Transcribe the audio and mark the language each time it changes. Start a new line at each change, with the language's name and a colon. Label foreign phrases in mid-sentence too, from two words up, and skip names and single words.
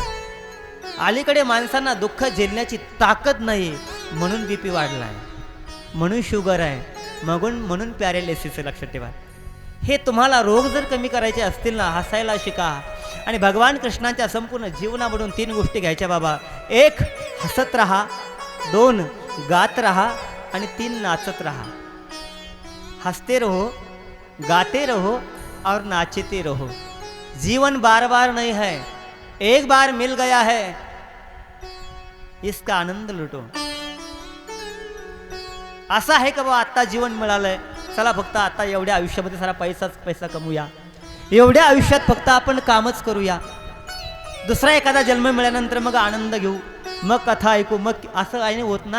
Marathi: अलीकडे माणसांना दुःख झेलण्याची ताकद नाही म्हणून BP वाढला आहे, म्हणून शुगर आहे, म्हणून पॅरालिसिस आहे. लक्षात ठेवा. हे तुम्हाला रोग जर कमी करायचे असतील ना, हसायला शिका. आणि भगवान कृष्णांच्या संपूर्ण जीवनामधून 3 गोष्टी घ्यायच्या बाबा. 1 हसत रहा, 2 गात रहा आणि 3 नाचत रहा.
Hindi: हंसते रहो, गाते रहो और नाचते रहो. जीवन बार बार नहीं है, एक बार मिल गया है, इसका आनंद लुटो.
Marathi: असं आहे का बाबा आत्ता जीवन मिळालंय, चला फक्त आता एवढ्या आयुष्यामध्ये सारा पैसा कमवूया, एवढ्या आयुष्यात फक्त आपण कामच करूया, दुसरा एखादा जन्म मिळाल्यानंतर मग आनंद घेऊ, मग कथा ऐकू, मग असं काही होत ना.